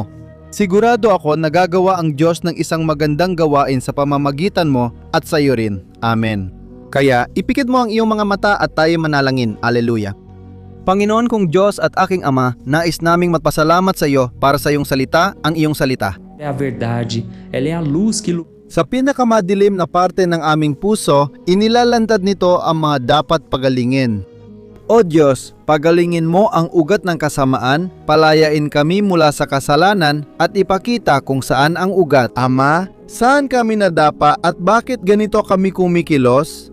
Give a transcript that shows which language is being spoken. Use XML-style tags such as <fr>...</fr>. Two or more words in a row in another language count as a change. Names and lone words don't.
<tl>Sigurado ako nagagawa ang Diyos ng isang magandang gawain sa pamamagitan mo at sa iyo rin. Amen. Kaya ipikit mo ang iyong mga mata at tayo manalangin. Alleluia. Panginoon kong Diyos at aking Ama, nais naming magpasalamat sa iyo para sa iyong salita, ang iyong salita.</tl> <pt>É a verdade, ela é a luz que</pt> <tl>Sa pinakamadilim na parte ng aming puso, inilalantad nito ang mga dapat pagalingin. O Diyos, pagalingin mo ang ugat ng kasamaan, palayain kami mula sa kasalanan at ipakita kung saan ang ugat. Ama, saan kami nadapa at bakit ganito kami kumikilos?</tl>